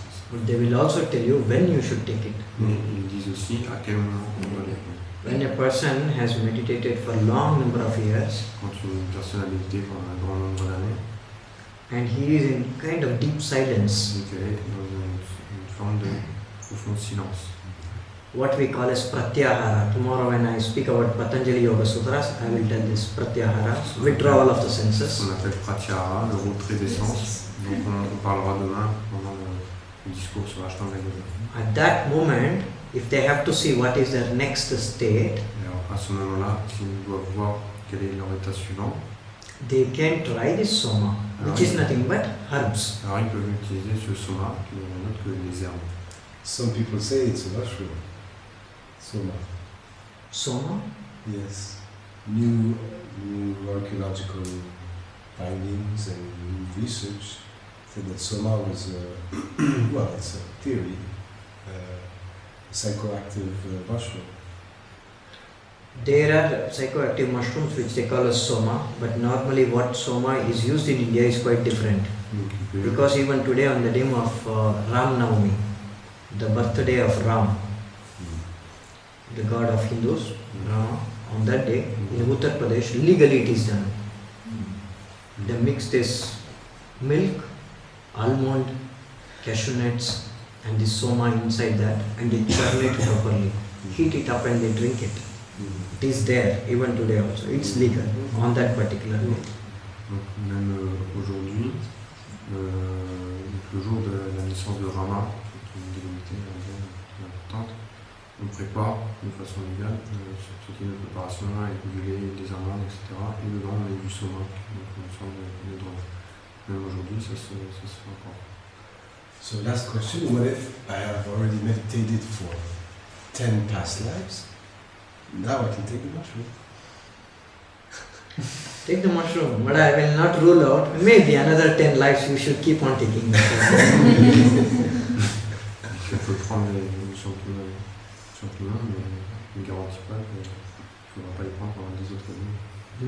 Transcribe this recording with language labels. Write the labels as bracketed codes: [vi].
[en] But they will also tell you when you should take it. [fr] Mais ils disent aussi à quel moment on doit les prendre. [en] When a person has meditated for a long number of years [fr] Quand une personne a médité pendant un grand nombre d'années, [en] and he is in kind of deep silence, [fr] et qu'elle est dans une forme de profond silence. [en] what we call as pratyahara. Tomorrow when I speak about Patanjali Yoga Sutras, I will tell this pratyahara, withdrawal of the [fr] Ce [en] senses. [fr] qu'on appelle pratyahara, le retrait des sens. Donc on parlera demain pendant le discours sur Ashtanga Yoga. [en] At that moment, if they have to see what is their next state, [fr] Et alors, à ce moment-là, s'ils doivent voir quel est leur état suivant, [en] they can try this soma, which is nothing but herbs. [fr] alors ils peuvent utiliser ce soma qui n'est rien d'autre que les herbes. [en] Some people say it's a mushroom. Soma. Soma? Yes. New archaeological findings and new research said that soma was well, it's a theory, psychoactive mushroom. There are psychoactive mushrooms which they call as soma, but normally what soma is used in India is quite different. [fr] Donc, ils peuvent- [en] Because even today on the day of Ram Navami, the birthday of Ram, the god of Hindus, Rama, on that day in Uttar Pradesh, legally it is done. They mix this milk, almond, cashew nuts and this soma inside that and they churn it properly. Heat it up and they drink it. It is there even today also. It's legal on that particular day. [fr] Donc, même aujourd'hui, le jour de la naissance de Rama, qui est une divinité indienne importante, on prépare de façon légale ce type de préparation avec du lait, des amandes, etc. Et dedans on met du soma, donc une sorte de drogue. Même aujourd'hui, ça se fait encore. [en] So last question, what if I have already meditated for 10 past lives? Now I can take the mushroom. Take the mushroom, but I will not rule out. Maybe another 10 lives you should keep on taking mushroom. [fr] Il faut prendre les champignons, mais je ne garantis pas qu'il ne faudra pas les prendre pendant 10 autres vies.